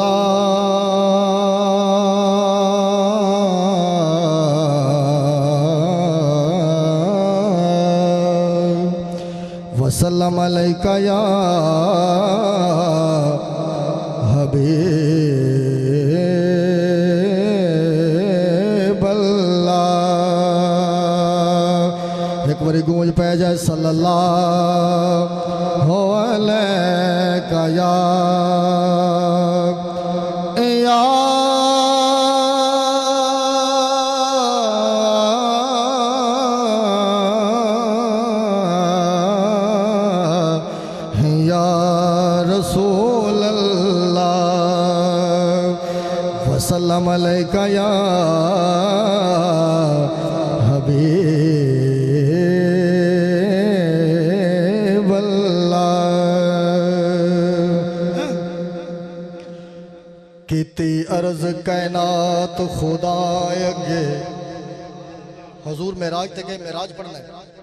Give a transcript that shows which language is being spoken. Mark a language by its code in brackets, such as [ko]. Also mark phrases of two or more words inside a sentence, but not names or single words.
[ar] الله وسلم عليك يا حبيب الله. [pa] ਇੱਕ ਬਾਰੀ ਗੂੰਜ ਪੈ ਜਾਏ [ar] صلى الله عليك يا رسول الله وسلم عليك يا حبيب الله. [pa] ਕੀਤੀ ਅਰਜ਼ ਕਾਇਨਾਤ ਖ਼ੁਦਾ ਅੱਗੇ ਹਜ਼ੂਰ ਮੇਰਾਜ ਤੇ ਗਏ, ਮੇਰਾਜ ਪੜ੍ਹਨਾ ਹੈ।